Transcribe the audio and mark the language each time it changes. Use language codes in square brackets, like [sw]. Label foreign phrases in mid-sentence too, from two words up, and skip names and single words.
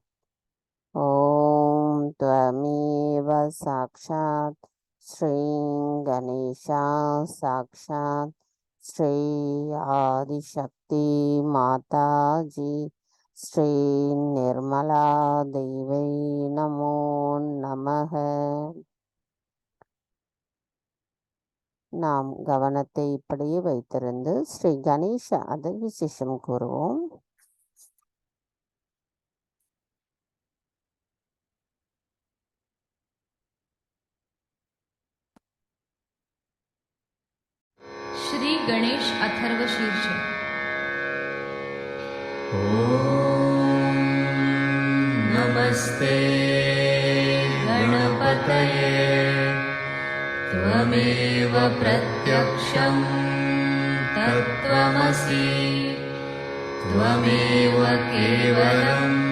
[sa] ॐ त्वमेव साक्षात् श्री गणेशा साक्षात् श्री आदिशक्ति माताजी श्री निर्मला देवै नमो नमः. [ta] நாம் கவனத்தை இப்படியே வைத்திருந்து ஸ்ரீ கணேச அதர் விசேஷம் கூறுவோம். [sa] श्री गणेश अथर्व शीर्ष। ओम नमस्ते गणपतये त्वमेव प्रत्यक्षं तत्त्वमसि त्वमेव केवलं